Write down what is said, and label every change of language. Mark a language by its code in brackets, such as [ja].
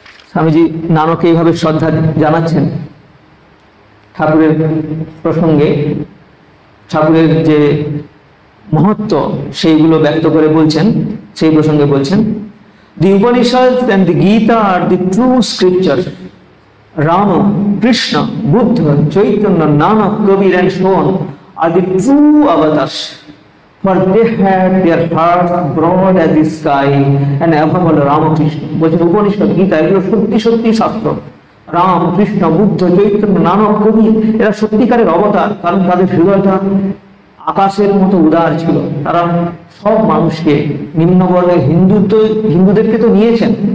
[bn] স্বামীজি নানকে এইভাবে শ্রদ্ধা জানাচ্ছেন ঠাকুরের প্রসঙ্গে, ঠাকুরের যে মহত্ব সেইগুলো ব্যক্ত করে বলছেন, সেই প্রসঙ্গে বলছেন, [en] The Upanishad and the Gita are the true scriptures. Rama, Krishna, Buddha, Chaitanya, Nanak, Kabir and so on are the true avatars, for they had their hearts broad as the sky and above all Ramakrishna. [bn] বলছেন উপনিষদ, গীতা এগুলো সত্যি সত্যি শাস্ত্র। রাম, কৃষ্ণ, বুদ্ধ, চৈতন্য, নানক, কবির এরা সত্যিকারের অবতার, কারণ তাদের হৃদয়টা আকাশের মতো উদার ছিল। তারা সব মানুষকে, নিম্নবর্গের হিন্দুদেরকে তো নিয়েছেন।